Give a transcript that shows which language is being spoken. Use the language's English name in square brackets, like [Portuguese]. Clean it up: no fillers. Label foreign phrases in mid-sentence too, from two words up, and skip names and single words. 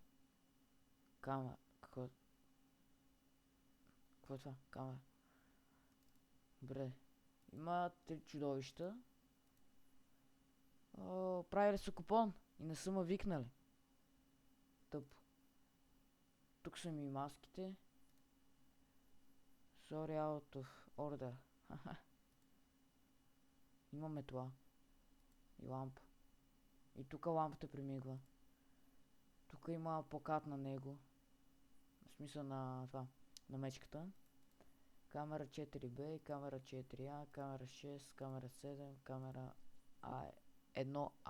[Bulgarian] Камера. Какво е това? Камера. Добре. Има 3 чудовища. Правили са купон и не са ме викнали. Тъпо. Тук са ми маските. [English] Sorry out of order. [Bulgarian] Имаме това. И лампа. И тук лампата примигва. Тук има плакат на него. В смисъл на това. На мечката. Камера 4B, камера 4A, камера 6, камера 7, камера A1A.